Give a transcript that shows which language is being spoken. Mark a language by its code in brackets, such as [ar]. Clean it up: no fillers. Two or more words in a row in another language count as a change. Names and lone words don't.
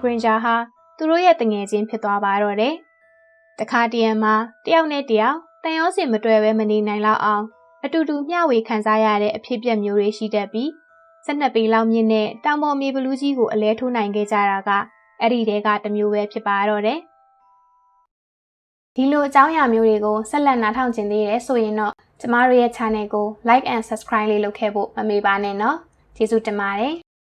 [my] ရင်ဂျာဟာသူတို့ရဲ့တငယ်ချင်းဖြစ်သွားပါတော့တယ်။တခါတရံမှာတယောက်နဲ့တယောက်တန်ရောစင်မတွဲပဲမနေနိုင်လောက်အောင်အတူတူမျှဝေခံစားရတဲ့အဖြစ်အပျက်မျိုးတွေရှိတတ်ပြီး12ပေလောက်မြင့်တဲ့တောင်ပေါ်မြေဘလူးကြီးကိုအလဲထိုးနိုင်ခဲ့ကြတာကအဲ့ဒီတဲကတစ်မျိုးပဲဖြစ်ပါတော့တယ်။ဒီလိုအကြောင်းအရာမျိုးတွေကိုဆက်လက်နားထောင်ခြင်းသေးတယ်ဆိုရင်တော့ကျမတို့ရဲ့ channel ကို [en] like and subscribe [my] လေးလုပ်ခဲ့ဖို့မမေ့ပါနဲ့နော်။ကျေးဇူးတင်ပါတယ်။